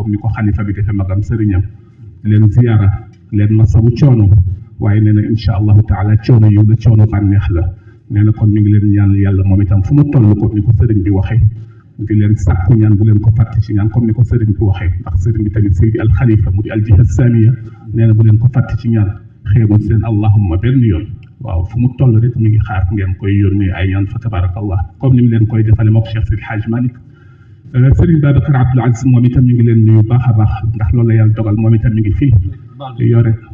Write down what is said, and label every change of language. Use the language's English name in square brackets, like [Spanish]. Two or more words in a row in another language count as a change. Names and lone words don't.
[Wolof] ni ko xalifa bi defee magam sëriñam leen ziyaara leen masawu coono waaye nee na [Arabic] إن شاء الله تعالى [Wolof] coono yu la coono bànneex la nee na kon mi ngi leen ñaan yàlla moom itam fu mu toll ko ni ko sëriñ bi waxee di leen sàkku ñaan bu leen ko fàtte ci ñaan comme ni ko sëriñ bi waxee ndax sëriñ bi tamit Seydi al Khalifa mu di [Arabic] الجهة السنية [Wolof] nee na bu leen ko fàtte ci ñaan xeebul seen allahumma benn yoon waaw fu mu toll rek mi ngi xaar ngeen koy yónnee ay ñaan fa tabarakallah comme ni mu leen koy defale mook Cheikh Seydi El Hadji Malick sëriñ Babacar Abdoul Aziz moom itam mi ngi leen nuyu baax a baax ndax loolu la yàlla dogal moom itam mi ngi fii yore